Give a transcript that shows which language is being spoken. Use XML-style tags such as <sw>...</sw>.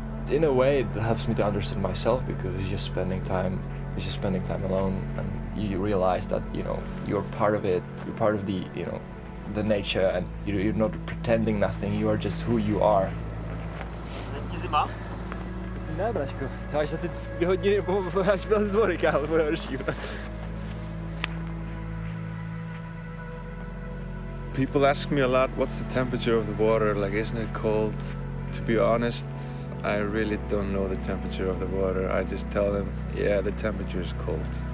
<en>In a way, it helps me to understand myself because it's just spending time alone, and you realize that you're part of it. You're part of the the nature, and you're not pretending nothing. You are just who you are.</en> <cs>Ne, Braško, to až za ty 2 hodiny, až byl z vody, kámo, bude horší.</cs> <en>People ask me a lot, what's the temperature of the water? Like, isn't it cold? To be honest, I really don't know the temperature of the water. I just tell them, yeah, the temperature is cold.</en>